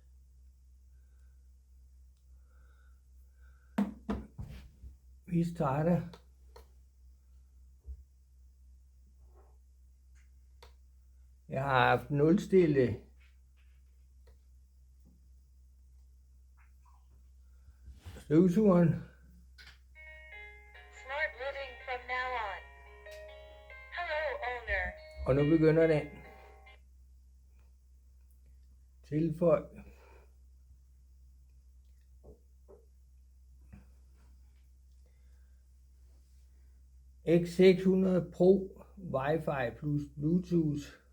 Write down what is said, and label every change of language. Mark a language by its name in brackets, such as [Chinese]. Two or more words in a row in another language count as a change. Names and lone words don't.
[Danish] Vi starter. Jeg har haft nulstille støvsugeren. [English] Smart living from now on. Hello, owner. [Danish] Og nu begynder den. Tilføj. X600 Pro Wi-Fi plus Bluetooth.